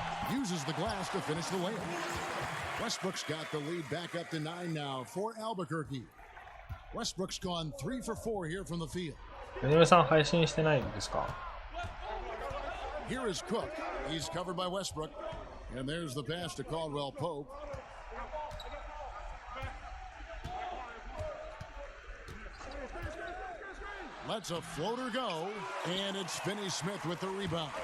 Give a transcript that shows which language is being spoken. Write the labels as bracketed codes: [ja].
[en] Uses the glass to finish the layup. Westbrook's got the lead back up to 9 now for Albuquerque. Westbrook's gone 3 for 4 here from the field. [ja] 井上さん配信してないんですか [en] Here is Cook. He's covered by Westbrook. And there's the pass to Caldwell-Pope. lets a floater go, and it's Finney Smith with the rebound.